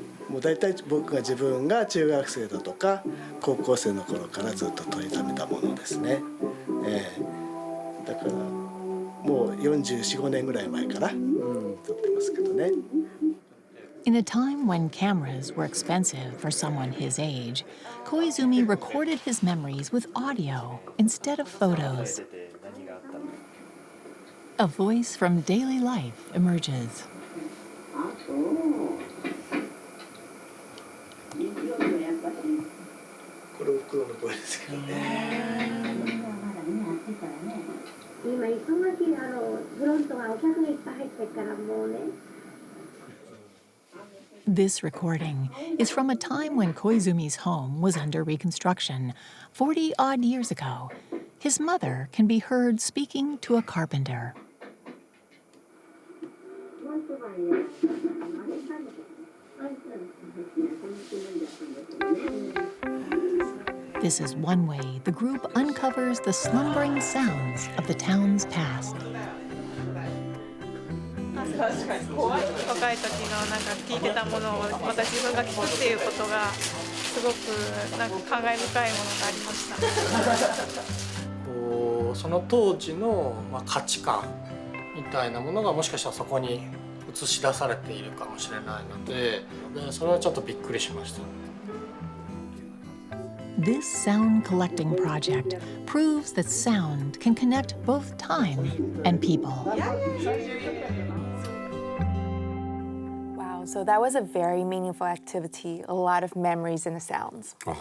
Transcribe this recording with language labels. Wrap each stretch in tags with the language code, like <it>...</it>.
<ja>もう大体僕が自分が中学生だとか高校生の頃からずっと撮りためたものですね。だからもう44、5年ぐらい前から撮ってますけどね。</ja> <en>In a time when cameras were expensive for someone his age, Koizumi recorded his memories with audio instead of photos. A voice from daily life emerges.</en> <ja>これおふくろの声ですけどね。今忙しいフロントがお客がいっぱい入ってるからもうね。</ja> <en>This recording is from a time when Koizumi's home was under reconstruction, 40-odd years ago. His mother can be heard speaking to a carpenter. This is one way the group uncovers the slumbering sounds of the town's past.</en> <ja>確かに怖い若い時のなんか聞いてたものをまた自分が聞くっていうことがすごくなんか感慨深いものがありましたこうその当時の、価値観みたいなものがもしかしたらそこに映し出されているかもしれないので、それはちょっとびっくりしました。</ja> <en>This sound collecting project proves that sound can connect both time and people. Wow, so that was a very meaningful activity, a lot of memories in the sounds.</en>